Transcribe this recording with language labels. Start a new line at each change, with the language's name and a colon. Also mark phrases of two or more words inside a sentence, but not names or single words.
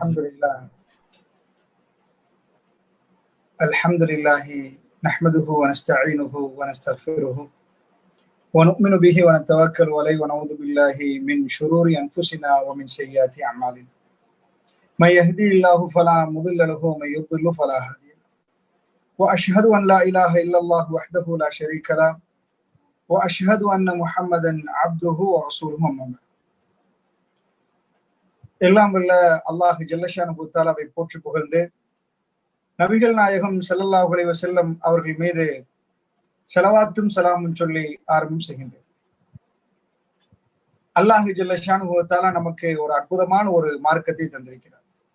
Arabic: الحمد لله نحمده ونستعينه ونستغفره ونؤمن به ونتوكل عليه ونعوذ بالله من شرور أنفسنا ومن سيئات أعمالنا. من يهدي الله فلا مضل له ومن يضلل فلا هادي له. وأشهد أن لا إله إلا الله وحده لا شريك له وأشهد أن محمدا عبده ورسوله.
Tamil: எல்லாம் வல்ல அல்லாஹ்
Arabic: جل شأنه تعالى
Tamil: போற்றி புகழ்ந்து நபிகள் நாயகம்
Arabic: صلى الله عليه وسلم
Tamil: அவர்கள் மீது ஸலவாத்தும் ஸலாமும் சொல்லி ஆரம்பம் செய்கின்றேன்.
Arabic: الله جل شأنه تعالى
Tamil: நமக்கு ஒரு அற்புதமான ஒரு மார்க்கத்தை தந்திருக்கிறார்.